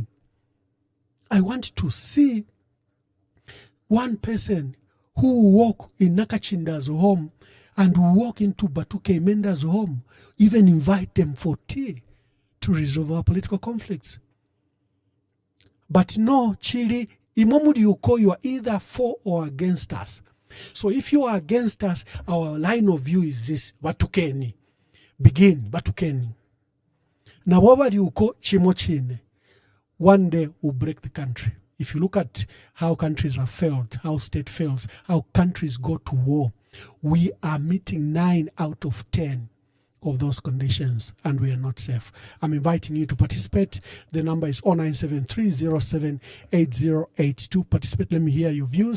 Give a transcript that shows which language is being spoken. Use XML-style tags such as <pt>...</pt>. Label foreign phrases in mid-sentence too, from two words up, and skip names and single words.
<en>I want to see one person who walk in Nakachinda's home and walk into Batuke Menda's home, even invite them for tea to resolve our political conflicts. But no, Chile, Imamudi Uko, you are either for or against us. So if you are against us, our line of view is this: Batukeni. Begin, Batukeni. Now,</en> <bem>wabadi uko chimochine.</bem> <en>One day we'll break the country. If you look at how countries have failed, how state fails, how countries go to war, we are meeting 9 out of 10 of those conditions, and we are not safe. I'm inviting you to participate. The number is 0973078082. Participate. Let me hear your views.</en>